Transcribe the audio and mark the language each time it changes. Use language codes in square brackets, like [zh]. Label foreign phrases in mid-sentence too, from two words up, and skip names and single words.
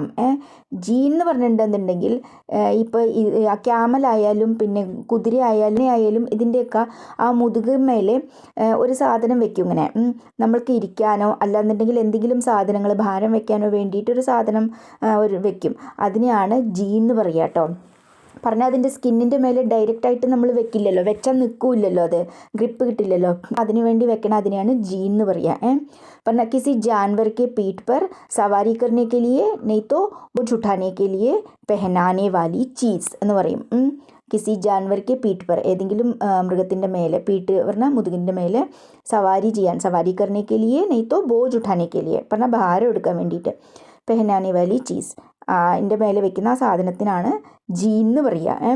[ml] ജീൻ എന്ന് പറഞ്ഞിട്ടുണ്ടെന്നുണ്ടെങ്കിൽ ഇപ്പോൾ ക്യാമലായാലും പിന്നെ കുതിര ആയാലും ഇതിൻ്റെയൊക്കെ ആ മുതുകുമേലെ ഒരു സാധനം വെക്കും ഇങ്ങനെ, നമ്മൾക്ക് ഇരിക്കാനോ അല്ലാന്നുണ്ടെങ്കിൽ എന്തെങ്കിലും സാധനങ്ങൾ ഭാരം വെക്കാനോ വേണ്ടിയിട്ടൊരു സാധനം വെക്കും, അതിനെയാണ് ജീൻ എന്ന് പറയുക കേട്ടോ. പറഞ്ഞാൽ അതിൻ്റെ സ്കിന്നിൻ്റെ മേലെ ഡയറക്റ്റായിട്ട് നമ്മൾ വെക്കില്ലല്ലോ, വെച്ചാൽ നിൽക്കില്ലല്ലോ, അത് ഗ്രിപ്പ് കിട്ടില്ലല്ലോ, അതിനു വേണ്ടി വെക്കണം, അതിനെയാണ് ജീൻ എന്ന് പറയുക. [hi] പറഞ്ഞാൽ किसी जानवर के पीठ पर सवारी करने के लिए नहीं तो बोझ उठाने के लिए पहनाने वाली चीज़ [ml] എന്ന് പറയും. കിസി ജാൻവർക്ക് [hi] पीठ पर, [ml] ഏതെങ്കിലും മൃഗത്തിൻ്റെ മേലെ, പീഠ് പറഞ്ഞാൽ മുതുകിൻ്റെ മേലെ സവാരി ചെയ്യാൻ, [hi] सवारी करने के लिए नहीं तो बोझ उठाने के लिए, [ml] പറഞ്ഞാൽ ഭാരം എടുക്കാൻ വേണ്ടിയിട്ട്, [hi] पहनाने वाली चीज़, [ml] അതിൻ്റെ മേലെ വെക്കുന്ന ആ സാധനത്തിനാണ് ജീൻ എന്ന് പറയുക.